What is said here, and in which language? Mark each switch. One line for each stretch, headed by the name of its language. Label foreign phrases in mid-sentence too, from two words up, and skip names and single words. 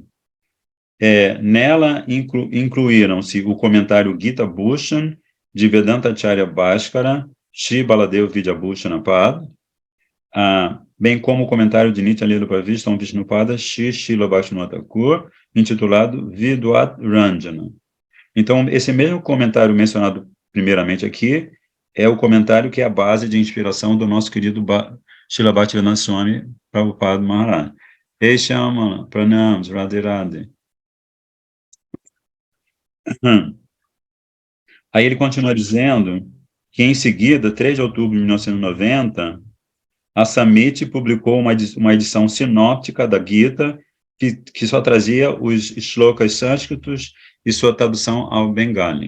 Portuguese: Nela incluíram-se o comentário Gita Bhushan, de Vedanta Acharya Bhaskara, Shri Baladev Vidyabhushana Pad, bem como o comentário de Nitya Lila Pravistam Vishnupada, Shri Srila Bhaktivinoda Thakur, intitulado Vidwat Ranjana. Então, esse mesmo comentário mencionado primeiramente aqui é o comentário que é a base de inspiração do nosso querido Srila Bhaktivedanta Swami Prabhupada Maharaj. Ei, Shyamala, Pranams, Radhe Radhe. Aí ele continua dizendo que, em seguida, 3 de outubro de 1990, a Samiti publicou uma edição sinóptica da Gita que só trazia os shlokas sânscritos e sua tradução ao bengali.